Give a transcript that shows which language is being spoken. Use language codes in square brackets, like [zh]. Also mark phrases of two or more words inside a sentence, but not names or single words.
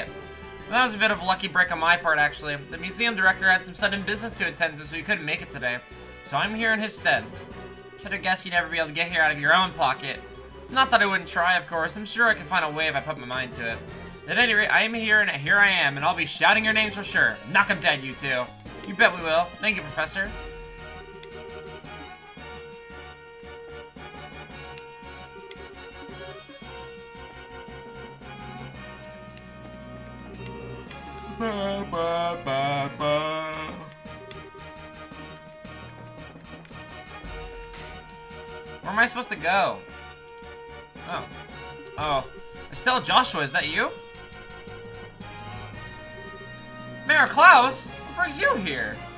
[en] Well, that was a bit of a lucky break on my part, actually. The museum director had some sudden business to attend to, so he couldn't make it today. So I'm here in his stead. Should have guessed you'd never be able to get here out of your own pocket. Not that I wouldn't try, of course. I'm sure I can find a way if I put my mind to it. At any rate, I am here, and here I am, and I'll be shouting your names for sure. Knock 'em dead, you two. You bet we will. Thank you, Professor. Ba, ba, ba, ba. Where am I supposed to go? Oh. Oh. Estelle, Joshua, is that you? Mayor Klaus? What brings you here?